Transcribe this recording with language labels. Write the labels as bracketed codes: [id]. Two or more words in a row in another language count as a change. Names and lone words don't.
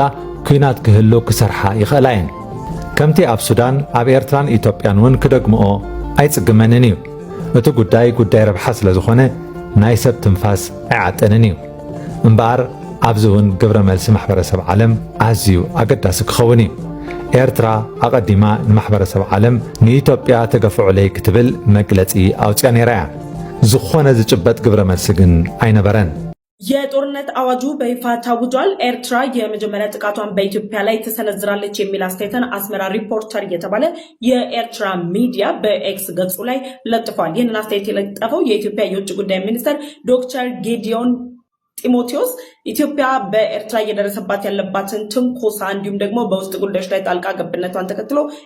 [ti] ኩናት ክህሉ ክሰርሓ ይኽእላ እየን። ከምቲ ኣብ ሱዳን ኣብ ኤርትራን ኢትዮጵያን እውን ክደግምኦ ኣይጽግመንን እዩ። እቲ ጉዳይ ረብሓ ስለ ዝኾነ ናይ ሰብ ትንፋስ ኣይዓጠንን እዩ እምበኣር ኣብዚ እውን ግብረ መልሲ ማሕበረሰብ ዓለም ኣዝዩ ኣገዳሲ ክኸውን እዩ። ኤርትራ ኣቐዲማ ንማሕበረሰብ ዓለም ንኢትዮጵያ ተገፍዑ ለይ ክትብል መግለጺ ኣውፅያ ነይራ እያ ዝኾነ ዝጭበጥ ግብረ መልሲ ግን ኣይነበረን [am] የጦርነት አዋጁ በይፋ ታውጇል። ኤርትራ የመጀመሪያ ጥቃቷን በኢትዮጵያ ላይ ተሰነዝራለች የሚል አስተያየትን አስመራ ሪፖርተር የተባለ የኤርትራ ሚዲያ በኤክስ ገጹ ላይ ለጥፏል። ይህንን አስተያየት የለጠፈው የኢትዮጵያ የውጭ ጉዳይ ሚኒስትር ዶክተር ጌዲዮን ጢሞቴዎስ ኢትዮጵያ በኤርትራ እየደረሰባት ያለባትን ትንኮሳ እንዲሁም ደግሞ በውስጥ ጉዳዮች ላይ ጣልቃ ገብነቷን ተከትሎ